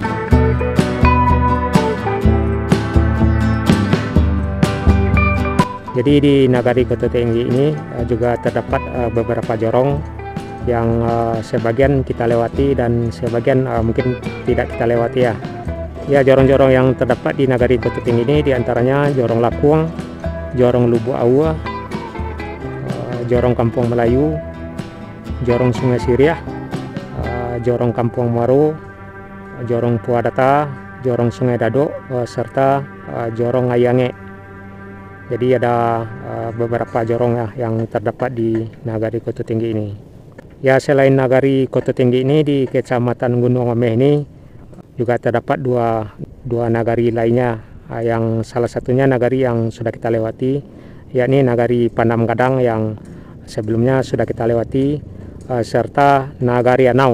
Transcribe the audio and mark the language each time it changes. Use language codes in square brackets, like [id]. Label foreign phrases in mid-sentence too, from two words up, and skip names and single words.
[id] Jadi di Nagari Koto Tinggi ini juga terdapat beberapa jorong yang sebagian kita lewati dan sebagian mungkin tidak kita lewati ya. Ya, jorong-jorong yang terdapat di Nagari Koto Tinggi ini diantaranya Jorong Lakuang, Jorong Lubuk Awa, Jorong Kampung Melayu, Jorong Sungai Siriah, Jorong Kampung Muaro, Jorong Puadata, Jorong Sungai Dadok, serta Jorong Ayange. Jadi ada beberapa jorong ya yang terdapat di Nagari Koto Tinggi ini. Ya, selain Nagari Koto Tinggi ini, di Kecamatan Gunung Omeh ini juga terdapat dua nagari lainnya, yang salah satunya nagari yang sudah kita lewati, yakni Nagari Panam Gadang yang sebelumnya sudah kita lewati, serta Nagari Anau.